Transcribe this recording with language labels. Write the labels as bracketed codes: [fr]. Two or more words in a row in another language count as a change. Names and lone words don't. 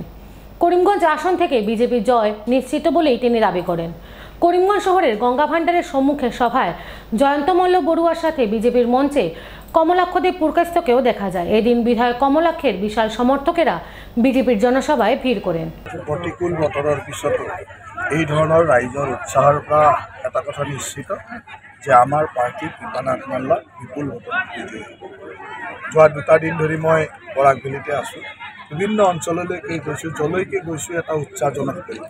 [bn] করিমগঞ্জ আসন থেকে বিজেপির জয় নিশ্চিত বলেই তিনি দাবি করেন। করিমগঞ্জ শহরের গঙ্গাভান্ডারের সম্মুখে সভায় জয়ন্ত মল্ল বড়ুয়ার সাথে বিজেপির মঞ্চে কমলাক্ষদেব পুরকাস্তকেও দেখা যায়। এদিন বিধায়ক কমলাক্ষের বিশাল সমর্থকেরা বিজেপির জনসভায় ভিড় করেন। [as] প্ৰতিকূল বতৰৰ পিছতো এই ধৰণৰ ৰাইজৰ উৎসাহৰ পৰা এটা কথা নিশ্চিত যে আমাৰ পাৰ্টি কৃপানাথ মাল্লা বিপুল ভোটত বিজয়ী হ'ব। যোৱা 2টা দিন ধৰি মই বৰাকভেলীতে আছোঁ। বিভিন্ন অঞ্চললৈকে গৈছোঁ, যলৈকে গৈছোঁ এটা উৎসাহজনক পৰিৱেশ।